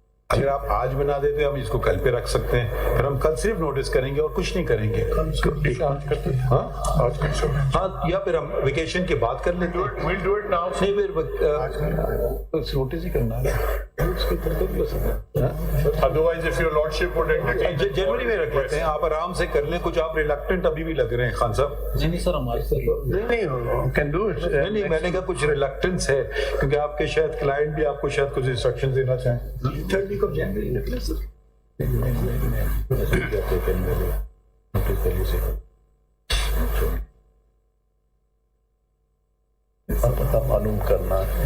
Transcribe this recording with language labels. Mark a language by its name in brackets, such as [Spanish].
[Hindi] अगर आप आज बना देते हम इसको कल पे रख सकते हैं, फिर हम कल सिर्फ नोटिस करेंगे और कुछ नहीं करेंगे। हाँ, या फिर हम वेकेशन के बाद कर लेते हैं। [English] We'll do it now. [Hindi] नहीं, फिर नोटिस ही करना है। [English] Otherwise, if your lordship would entertain, [Hindi] जनवरी में रख लेते हैं, आप आराम से कर लें। कुछ आप रिलक्टेंट अभी भी लग रहे हैं खान साहब। नहीं सर, हमारे नहीं कैन डू इट। नहीं, मैंने कहा कुछ रिलक्टेंस है क्योंकि आपके शायद क्लाइंट भी आपको शायद कुछ इंस्ट्रक्शन देना चाहें। [English] 3rd week of January [Hindi] निकले सर। पता मालूम करना